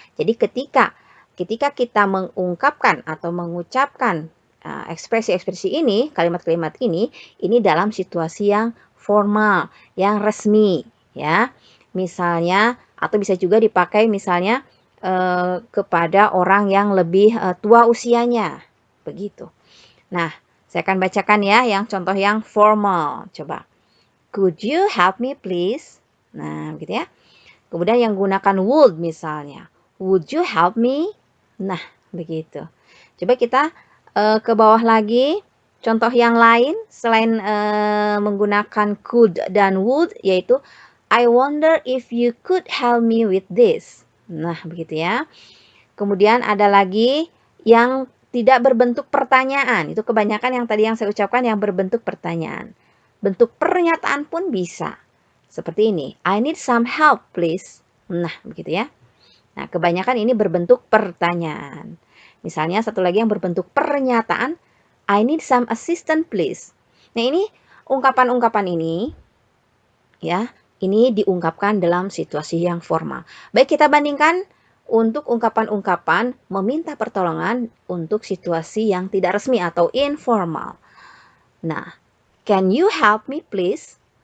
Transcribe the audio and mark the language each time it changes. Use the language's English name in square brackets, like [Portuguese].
[Indonesian] Jadi ketika kita mengungkapkan atau mengucapkan ekspresi-ekspresi ini, kalimat-kalimat ini dalam situasi yang formal, yang resmi, ya. Misalnya, atau bisa juga dipakai misalnya kepada orang yang lebih tua usianya, begitu. Nah, saya akan bacakan ya yang contoh yang formal. Coba. [English] Could you help me please? [Indonesian] Nah, begitu ya. Kemudian yang gunakan would misalnya. [English] Would you help me? [Indonesian] Nah, begitu. Coba kita ke bawah lagi. Contoh yang lain selain menggunakan could dan would, yaitu [English] I wonder if you could help me with this. [Indonesian] Nah, begitu ya. Kemudian ada lagi yang tidak berbentuk pertanyaan. Itu kebanyakan yang tadi yang saya ucapkan yang berbentuk pertanyaan. Bentuk pernyataan pun bisa. Seperti ini. [English] I need some help, please. [Indonesian] Nah, begitu ya. Nah, kebanyakan ini berbentuk pertanyaan. Misalnya satu lagi yang berbentuk pernyataan. [English] I need some assistance, please. [Indonesian] Nah, ini ungkapan-ungkapan ini ya. Ini diungkapkan dalam situasi yang formal. Baik, kita bandingkan untuk ungkapan-ungkapan meminta pertolongan untuk situasi yang tidak resmi atau informal. [English] Nah, can you help me please?